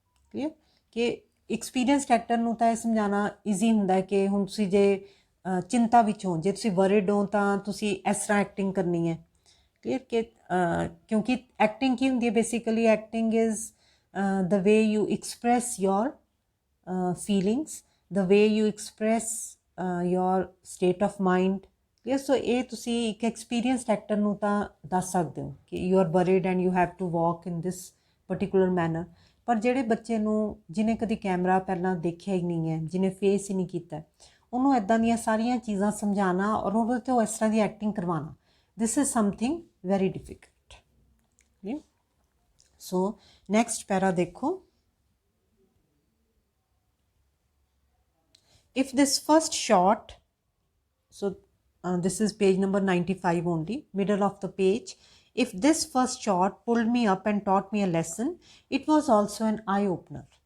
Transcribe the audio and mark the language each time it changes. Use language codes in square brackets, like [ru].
[pa] Clear ਕਿ experienced actor ਨੂੰ ਤਾਂ ਇਹ ਸਮਝਾਉਣਾ ਈਜ਼ੀ ਹੁੰਦਾ ਕਿ ਹੁਣ ਤੁਸੀਂ ਜੇ ਚਿੰਤਾ ਵਿੱਚ ਹੋ, ਜੇ ਤੁਸੀਂ ਵਰਿਡ ਹੋ ਤਾਂ ਤੁਸੀਂ ਇਸ ਤਰ੍ਹਾਂ ਐਕਟਿੰਗ ਕਰਨੀ ਹੈ। ਕਲੀਅਰ ਕਿ ਕਿਉਂਕਿ ਐਕਟਿੰਗ ਕੀ ਹੁੰਦੀ ਹੈ basically, [en] Acting is the way you express your feelings, the way you express your state of mind. Yes, so [pa] ਇਹ ਤੁਸੀਂ ਇੱਕ ਐਕਸਪੀਰੀਅੰਸਡ ਐਕਟਰ ਨੂੰ ਤਾਂ ਦੱਸ ਸਕਦੇ ਹੋ ਕਿ [en] you are worried and you have to walk in this particular manner. [pa] ਪਰ ਜਿਹੜੇ ਬੱਚੇ ਨੂੰ ਜਿਹਨੇ ਕਦੀ ਕੈਮਰਾ ਪਹਿਲਾਂ ਦੇਖਿਆ ਹੀ ਨਹੀਂ ਹੈ, ਜਿਹਨੇ ਫੇਸ ਹੀ ਨਹੀਂ ਕੀਤਾ, ਉਹਨੂੰ ਇੱਦਾਂ ਦੀਆਂ ਸਾਰੀਆਂ ਚੀਜ਼ਾਂ ਸਮਝਾਉਣਾ ਔਰ ਉਹਦੇ ਤੋਂ ਇਸ ਤਰ੍ਹਾਂ ਦੀ ਐਕਟਿੰਗ ਕਰਵਾਉਣਾ, [en] this is something very difficult. Okay? So next para देखो. If this first shot, so this is page number 95 only, middle of the page. If this first shot pulled me up and taught me a lesson, it was also an eye opener.